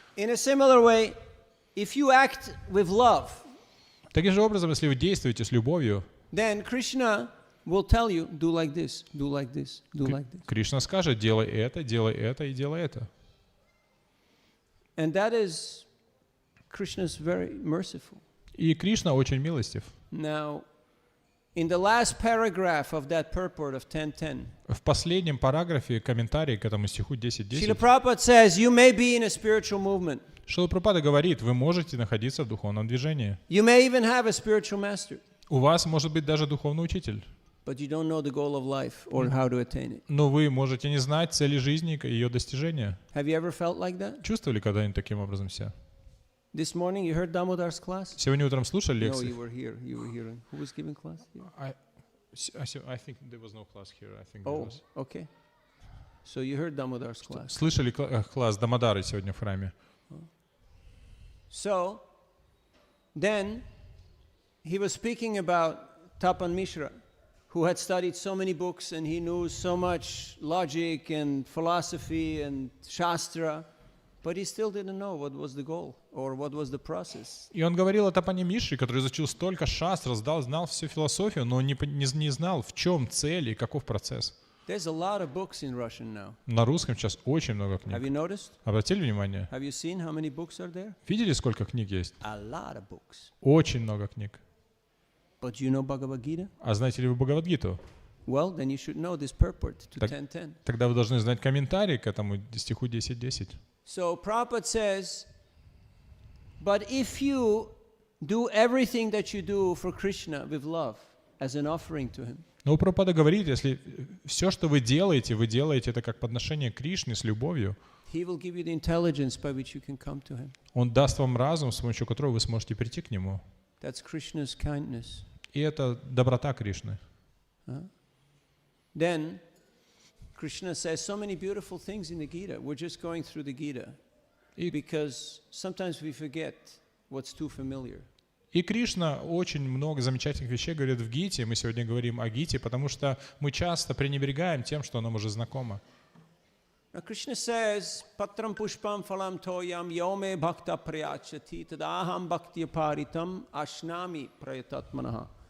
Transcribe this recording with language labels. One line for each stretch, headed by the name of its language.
English: in a similar way, if you act with love,
Russian: Таким же образом, если вы действуете с любовью,
English: then Krishna will tell you, do like this, do like this, do like this.
Russian: Кришна скажет, делай это и делай это.
English: And that is, Krishna's very merciful.
Russian: И Кришна очень милостив.
English: Now, in the last paragraph of that purport of 10:10,
Russian: В последнем параграфе комментарии к этому стиху
English: Srila Prabhupada says, you may be in a spiritual movement.
Russian: Шрила Прабхупада говорит, вы можете находиться в духовном движении.
English: You may even have a spiritual master,
Russian: У вас может быть даже духовный учитель,
English: but you don't know the goal of life or how to attain it.
Russian: но вы можете не знать цели жизни и ее достижения.
English: Have you ever felt like that?
Russian: Чувствовали когда-нибудь таким образом себя?
English: This morning you heard Damodar's class?
Russian: Сегодня утром слушали
English: No,
Russian: лекции?
English: you were here. You were here. Who was giving class? Here? I think there was no class here. I think there Oh, was. okay. So you heard Damodar's class.
Russian: Слышали класс Дамодары сегодня в храме?
English: So then he was speaking about Tapan Mishra, who had studied so many books and he knew so much logic and philosophy and Shastra, but he still didn't know what was the goal or what was the process.
Russian: И он говорил о Тапане Мишре, который изучил столько шастр, знал всю философию, но не знал, в чем цель и каков процесс.
English: There's a lot of books in Russian now.
Russian: На русском сейчас очень много
English: Have you
Russian: книг.
English: noticed?
Russian: Обратили внимание?
English: Have you seen how many books are there?
Russian: Видели, сколько книг есть?
English: A lot of books.
Russian: Очень много книг.
English: But you know Bhagavad Gita?
Russian: А знаете ли вы Бхагавад-гиту?
English: Well, then you should know this purport to
Russian: Так.
English: 10:10.
Russian: Тогда вы должны знать комментарий к этому стиху 10:10.
English: So Prabhupada says, but if you do everything that you do for Krishna with love as an offering to him,
Russian: Но Прабхупада говорит, если все, что вы делаете это как подношение Кришне с любовью,
English: he will give you the intelligence by which you can come to him.
Russian: Он даст вам разум, с помощью которого вы сможете прийти к Нему.
English: That's Krishna's kindness.
Russian: И это доброта Кришны.
English: Then Krishna says so many beautiful things in the Gita. We're just going through the Gita because sometimes we forget what's too familiar.
Russian: И Кришна очень много замечательных вещей говорит в Гите. Мы сегодня говорим о Гите, потому что мы часто пренебрегаем тем, что нам уже знакомо.
English: Now Krishna says,
Sanskrit: Patram pushpam phalam toyam yome bhakta prayachati tadaham bhakti paritam ashnami prayatatmanaha.